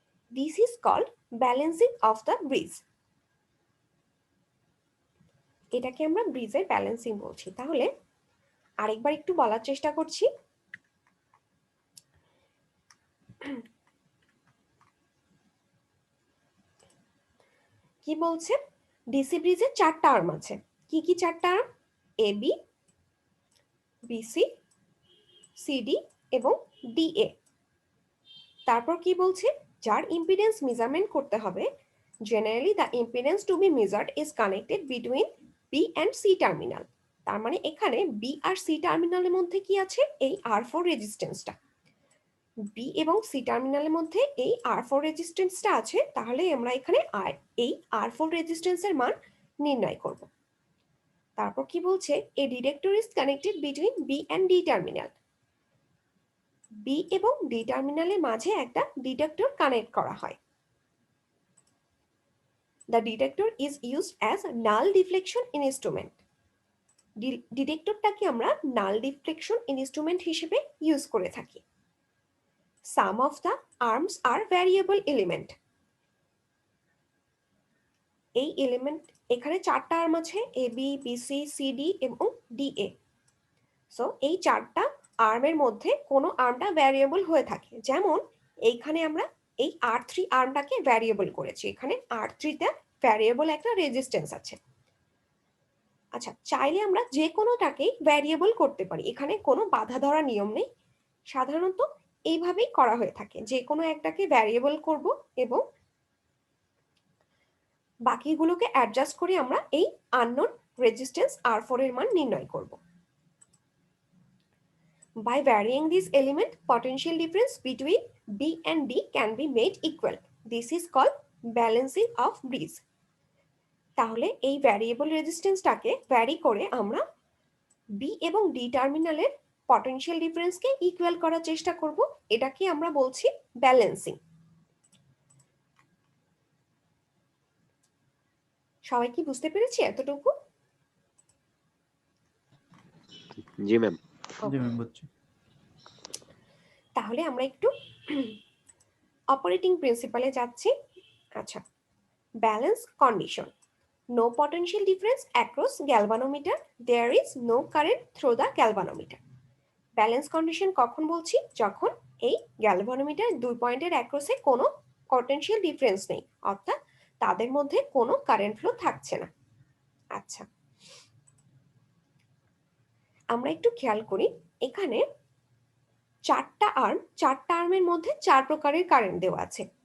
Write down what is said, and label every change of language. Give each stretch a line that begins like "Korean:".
English: This is called balancing of the bridge.
Bangla: এটাকে আমরা ব্রিজের ব্যালেন্সিং বলছি। তাহলে আরেকবার একটু বলার চেষ্টা করছি। কি বলছে? ডিসি ব্রিজের 4টা আর্ম আছে। কি কি 4টা আর্ম? এবি, বিসি, সিডি এবং ডিএ। তারপর কি বলছে? যার ইম্পিডেন্স মেজারমেন্ট করতে হবে,
English: Generally the impedance to be measured is connected between B and C terminal.
Bangla: তার মানে এখানে বি আর সি টার্মিনালের মধ্যে কি আছে? এই R4 রেজিস্ট্যান্সটা। বি এবং সি টার্মিনালের মধ্যে এই R4 রেজিস্ট্যান্সটা আছে। তাহলে আমরা এখানে এই R4 রেজিস্ট্যান্সের মান নির্ণয় করব। তারপর কি বলছে?
English: A detector is connected between B and D terminal.
Bangla: B এবং ডি টার্মিনালের মাঝে একটা ডিটেক্টর কানেক্ট করা হয়।
English: The detector is used as null deflection instrument.
Bangla: ডিটেক্টরটাকে আমরা নাল ডিফ্লেকশন ইনস্ট্রুমেন্ট হিসেবে ইউজ করে থাকি।
English: Some of the arms are variable element.
Bangla: এই এলিমেন্ট এখানে 4টা আর্ম আছে, এ বি, বিসি, সিডি এবং ডিএ। সো এই 4টা আর্মের মধ্যে কোনো আর্মটা ভ্যারিয়েবল হয়ে থাকে। যেমন এইখানে আমরা এই R3 আর্মটাকে ভ্যারিয়েবল করেছি। এখানে R3তে ভ্যারিয়েবল একটা রেজিস্ট্যান্স আছে। আচ্ছা, চাইলে আমরা যে কোনোটাকেই ভ্যারিয়েবল করতে পারি, এখানে কোনো বাধা ধরা নিয়ম নেই। সাধারণত এইভাবেই করা হয়ে থাকে, যে কোনো একটাকে ভ্যারিয়েবল করব এবং বাকিগুলোকে অ্যাডজাস্ট করে আমরা এই আননোন রেজিস্ট্যান্স R4 এর মান নির্ণয় করব।
English: By varying this element, potential difference between B and D can be made equal. This is called balancing of bridge.
Bangla: তাহলে এই ভ্যারিয়েবল রেজিস্ট্যান্সটাকে ভ্যারি করে আমরা বি এবং ডি টার্মিনালের পটেনশিয়াল ডিফারেন্সকে ইকুয়াল করার চেষ্টা করব। এটাকে আমরা বলছি ব্যালেন্সিং। সবাই কি বুঝতে পেরেছি এতটুকু? জি ম্যাম। জি ম্যাম, বুঝছি। তাহলে আমরা একটু অপারেটিং প্রিন্সিপালে যাচ্ছি। আচ্ছা, balance condition.
English: No potential difference across galvanometer. There is no current through the galvanometer.
Bangla: Balance condition কখন বলছি? যখন এই গ্যালভানোমিটার দুই পয়েন্টের অ্যাক্রসে কোনো পটেনশিয়াল ডিফারেন্স নেই, অর্থাৎ তাদের মধ্যে কোনো কারেন্ট ফ্লো থাকছে না। আচ্ছা, আমরা একটু খেয়াল করি, এখানে 4টা আর্মের মধ্যে 4 প্রকারের কারেন্ট দেওয়া আছে।